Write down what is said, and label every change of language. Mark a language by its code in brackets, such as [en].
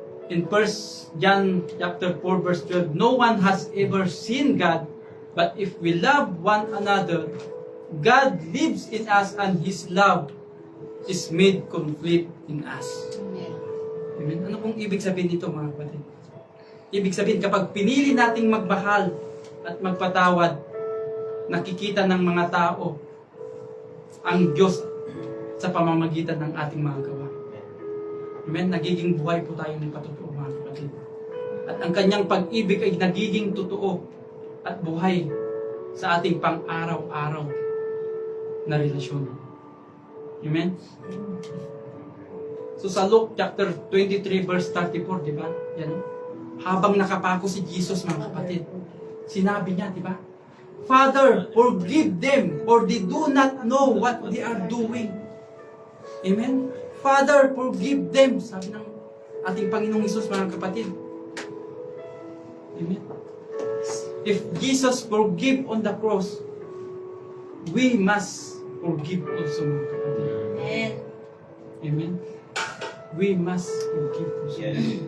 [en] In 1 John chapter 4 verse 12, no one has ever seen God, but if we love one another, God lives in us and His love is made complete in us. Amen? [tl] Ano pong ibig sabihin nito, mga kapatid? Ibig sabihin, kapag pinili nating magmahal at magpatawad, nakikita ng mga tao ang Diyos sa pamamagitan ng ating mga gawa. Amen? Nagiging buhay po tayo ng patotoo, mga kapatid. At ang kanyang pag-ibig ay nagiging totoo at buhay sa ating pang-araw-araw na relasyon. Amen? So sa Luke chapter 23 verse 34, di ba? Yan. Habang nakapako si Jesus, mga kapatid, sinabi niya, di ba? [en] Father, forgive them, for they do not know what they are doing. Amen? Father, forgive them. [tl] Sabi ng ating Panginoong Hesus, mga kapatid. [en] Amen? If Jesus forgive on the cross, we must forgive also, [tl] mga kapatid. Amen. [en] Amen? we must forgive.